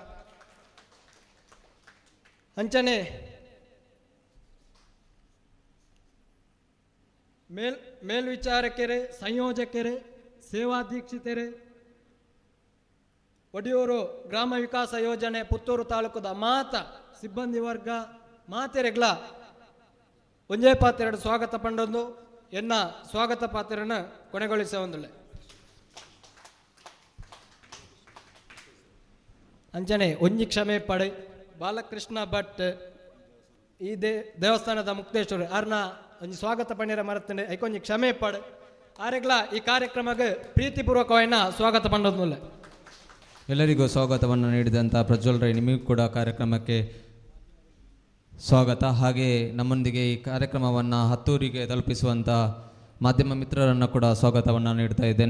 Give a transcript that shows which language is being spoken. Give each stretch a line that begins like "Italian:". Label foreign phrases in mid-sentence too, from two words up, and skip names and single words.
Tulu: ಅಂಚನೆ ಮೇಲ್ವಿಚಾರಕರು ಸಂಯೋಜಕರು ಸೇವಾಧೀಕ್ಷಿತರು ಒಡಿಯೂರು ಗ್ರಾಮ ವಿಕಾಸ ಯೋಜನೆ ಪುತ್ತೂರು ತಾಲೂಕದ ಮಾತ ಸಿಬ್ಬಂದಿ ವರ್ಗ ಮಾತೆರೆಗಳ ಒಂಜೇ ಪಾತ್ರೆರಡು ಸ್ವಾಗತ ಪಂಡೊಂದು ಎನ್ನ ಸ್ವಾಗತ ಪಾತ್ರನ ಕೊನೆಗೊಳಿಸುವಂದುಳ್ಳೆ. ಅಂಚನೆ ಒಂಜಿ ಕ್ಷಮೆ ಪಡೆ ಬಾಲಕೃಷ್ಣ ಭಟ್ ಈ ದೇವಸ್ಥಾನದ ಮುಕ್ತೇಶ್ವರ ಅರ್ನ ಒಂಜಿ ಸ್ವಾಗತ ಪಂಡಿರ ಮರತಂಡೆ ಐಕೊಂಜಿ ಕ್ಷಮೆ ಪಡೆ ಆರೆಗ್ಲ
Kannada: ಈ ಕಾರ್ಯಕ್ರಮಕ್ಕೆ
Tulu: ಪ್ರೀತಿಪೂರ್ವಕವಾಯಿನ ಸ್ವಾಗತ ಪಂಡೊಂದುಳ್ಳೆ.
Kannada: ಎಲ್ಲರಿಗೂ ಸ್ವಾಗತವನ್ನು ನೀಡಿದಂಥ ಪ್ರಜ್ವಲ್ ರೈ ನಿಮಗೂ ಕೂಡ ಕಾರ್ಯಕ್ರಮಕ್ಕೆ ಸ್ವಾಗತ. ಹಾಗೆ ನಮ್ಮೊಂದಿಗೆ ಈ ಕಾರ್ಯಕ್ರಮವನ್ನು ಹತ್ತೂರಿಗೆ ತಲುಪಿಸುವಂಥ ಮಾಧ್ಯಮ ಮಿತ್ರರನ್ನು ಕೂಡ ಸ್ವಾಗತವನ್ನು ನೀಡ್ತಾ ಇದ್ದೇನೆ.